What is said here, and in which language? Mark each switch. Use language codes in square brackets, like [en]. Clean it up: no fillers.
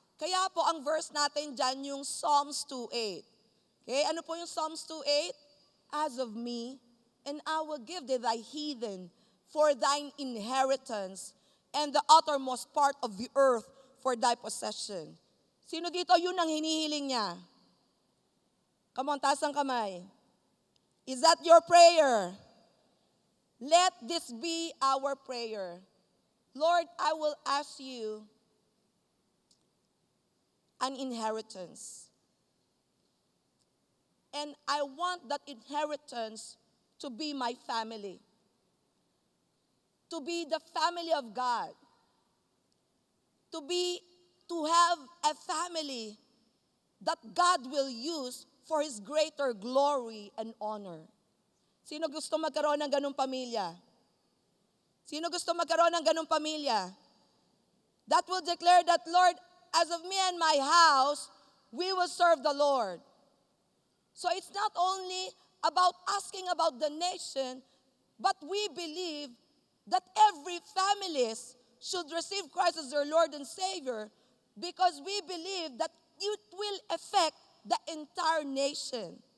[tl] Kaya po ang verse natin dyan yung Psalms 2:8. Okay? Ano po yung [en] Psalms 2:8? As of me, and I will give thee thy heathen for thine inheritance, and the uttermost part of the earth for thy possession. [tl] Sino dito yun ang hinihiling niya? [en] Come on, [tl] taas ang kamay. [en] Is that your prayer? Let this be our prayer. Lord, I will ask you an inheritance. And I want that inheritance to be my family. To be the family of God. To have a family that God will use for His greater glory and honor. [tl] Sino gusto magkaroon ng ganung pamilya? Sino gusto magkaroon ng ganung pamilya? [en] That will declare that, Lord, as of me and my house, we will serve the Lord. So it's not only about asking about the nation, but we believe that every families should receive Christ as their Lord and Savior because we believe that it will affect the entire nation.